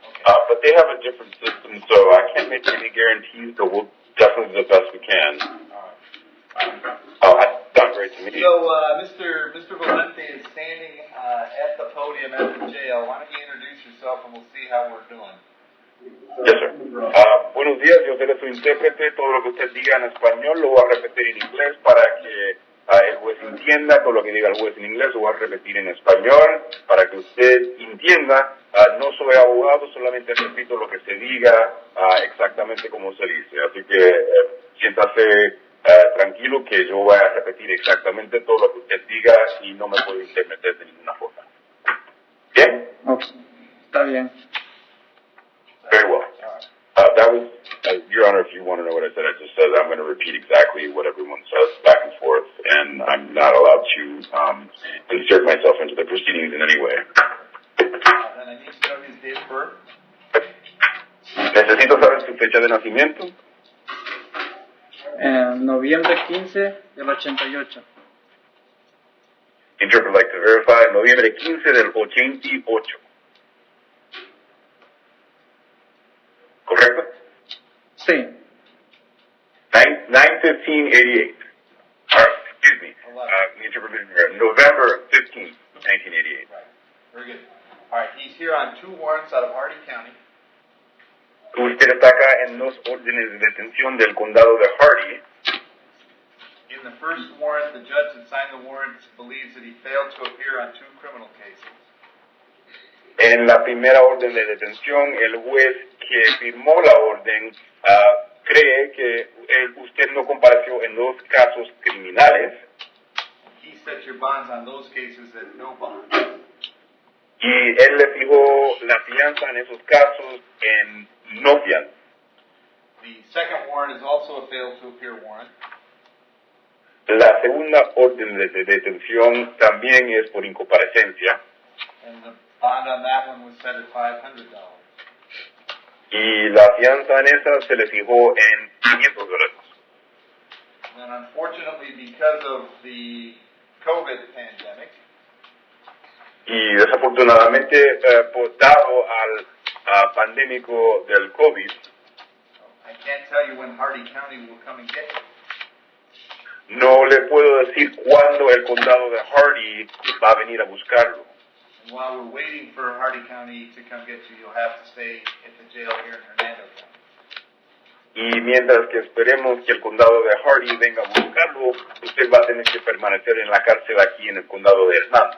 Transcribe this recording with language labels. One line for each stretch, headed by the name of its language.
English: But they have a different system, so I can't make any guarantees, but we'll definitely do the best we can. That's done great to me. So, Mr. Valente is standing at the podium at the jail. Why don't you introduce yourself, and we'll see how we're doing. Yes, sir.
Spanish: Buenos días, yo seré su intérprete. Todo lo que usted diga en español lo voy a repetir en inglés para que el juez entienda. Todo lo que diga el juez en inglés lo voy a repetir en español para que usted entienda. No soy abogado, solamente repito lo que se diga exactamente como se dice. Así que siéntase tranquilo que yo voy a repetir exactamente todo lo que usted diga y no me puedo intermeter de ninguna forma. ¿Bien? Okay. Está bien.
English: Very well. That was, Your Honor, if you want to know what I just said, I'm going to repeat exactly what everyone says back and forth, and I'm not allowed to insert myself into the proceedings in any way. And I need to know his date of birth.
Spanish: Necesito saber su fecha de nacimiento. Noviembre 15 del 88.
English: Interpreter like to verify,
Spanish: noviembre 15 del 88. ¿Correcto? Sí.
English: 9/15/88. Excuse me. The interpreter here. November 15th, 1988. Right. Very good. All right. He's here on 2 warrants out of Hardy County.
Spanish: Usted está acá en 2 órdenes de detención del condado de Hardy.
English: In the first warrant, the judge that signed the warrant believes that he failed to appear on 2 criminal cases.
Spanish: En la primera orden de detención, el juez que firmó la orden cree que usted no compareció en 2 casos criminales.
English: He set your bonds on those cases at no bond.
Spanish: Y él le fijó la fianza en esos casos en no fianza.
English: The second warrant is also a failed to appear warrant.
Spanish: La segunda orden de detención también es por incomparecencia.
English: And the bond on that one was set at $500.
Spanish: Y la fianza en esa se le fijó en $500.
English: And unfortunately, because of the COVID pandemic,
Spanish: Y desafortunadamente, dado al pandémico del COVID,
English: I can't tell you when Hardy County will come and get you.
Spanish: no le puedo decir cuándo el condado de Hardy va a venir a buscarlo.
English: And while we're waiting for Hardy County to come get you, you'll have to stay at the jail here in Hernando County.
Spanish: Y mientras que esperemos que el condado de Hardy venga a buscarlo, usted va a tener que permanecer en la cárcel aquí en el condado de Hernando.